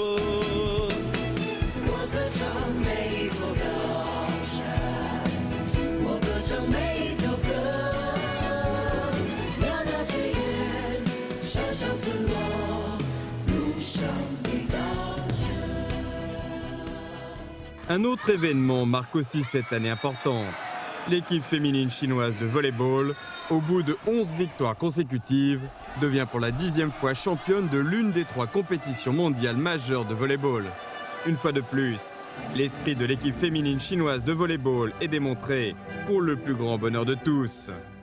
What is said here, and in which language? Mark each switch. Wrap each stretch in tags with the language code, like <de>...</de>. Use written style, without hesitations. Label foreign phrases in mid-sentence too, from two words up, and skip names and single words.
<zh>我歌唱每一座高山，我歌唱每一条河，那大炊烟，山上村落，路上每道辙。</zh> <fr>Un autre événement marque aussi cette année importante. L'équipe féminine chinoise de volley-ball, au bout de 11 victoires consécutives, devient pour la 10e fois championne de l'une des 3 compétitions mondiales majeures de volley-ball. Une fois de plus, l'esprit de l'équipe féminine chinoise de volley-ball est démontré pour le plus grand bonheur de tous.</fr>